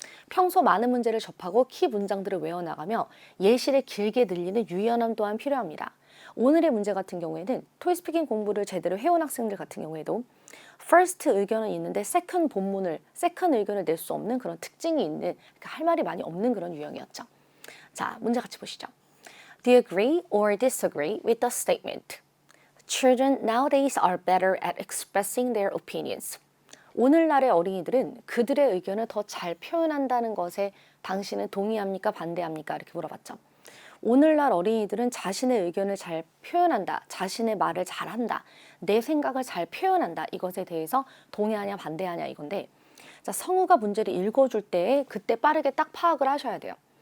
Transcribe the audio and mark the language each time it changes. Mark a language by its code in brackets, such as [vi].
[ko] 평소 많은 문제를 접하고 키 문장들을 외워나가며 예시를 길게 늘리는 유연함 또한 필요합니다. 오늘의 문제 같은 경우에는 토익 스피킹 공부를 제대로 해온 학생들 같은 경우에도 first 의견은 있는데 second 의견을 낼 수 없는 그런 특징이 있는, 그러니까 할 말이 많이 없는 그런 유형이었죠. 자, 문제 같이 보시죠. [en] Do you agree or disagree with the statement? Children nowadays are better at expressing their opinions. [ko] 오늘날의 어린이들은 그들의 의견을 더 잘 표현한다는 것에 당신은 동의합니까? 반대합니까? 이렇게 물어봤죠. 오늘날 어린이들은 자신의 의견을 잘 표현한다, 자신의 말을 잘한다, 내 생각을 잘 표현한다, 이것에 대해서 동의하냐 반대하냐 이건데, 자, 성우가 문제를 읽어줄 때 그때 빠르게 딱 파악을 하셔야 돼요.